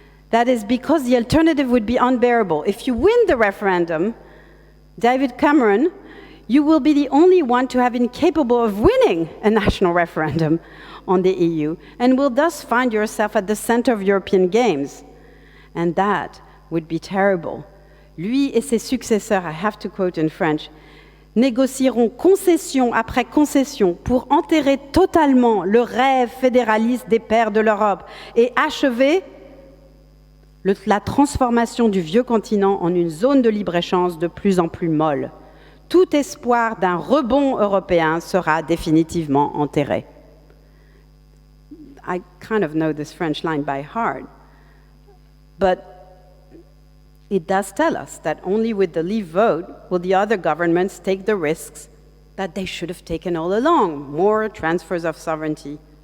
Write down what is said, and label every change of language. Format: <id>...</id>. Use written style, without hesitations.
<en>That is because the alternative would be unbearable. If you win the referendum, David Cameron, you will be the only one to have been capable of winning a national referendum on the EU, and will thus find yourself at the center of European games. And that would be terrible.</en> <fr>Lui et ses successeurs,</fr> <en>I have to quote in French,</en> <fr>négocieront concession après concession pour enterrer totalement le rêve fédéraliste des pères de l'Europe et achever la transformation du vieux continent en une zone de libre-échange de plus en plus molle. Tout espoir d'un rebond européen sera définitivement enterré.</fr> <en>I kind of know this French line by heart, but it does tell us that only with the Leave vote will the other governments take the risks that they should have taken all along, more transfers of sovereignty.</en>